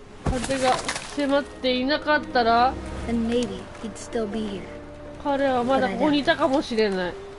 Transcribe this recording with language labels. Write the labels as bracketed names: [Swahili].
[Japanese] 風が迫っていなかったら、 [English] then maybe he'd still be here. [Japanese] 彼はまだここにいたかもしれない。